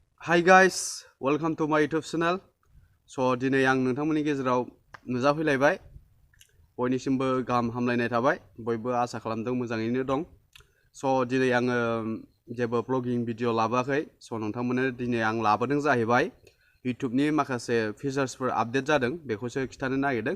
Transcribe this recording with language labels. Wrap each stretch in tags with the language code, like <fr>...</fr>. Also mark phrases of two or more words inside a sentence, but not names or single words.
<en>Hi guys, welcome to my YouTube channel.</en> <brx>So दिनै आं नोंथांमोननि गेजेराव नुजाफैलायबाय. बयनिसिमबो गाहाम हामलायनाय थाबाय. बयबो आसा खालामदों मोजाङैनो दं. So दिनै आङो जेबो</brx> <en>vlogging video</en> <brx>लाबोआखै. So नोंथांमोननो दिनै आं लाबोदों जाहैबाय YouTubeनि माखासे फिचार्सफोर आपडेट जादों बेखौसो खिथानो नागिरदों.</brx>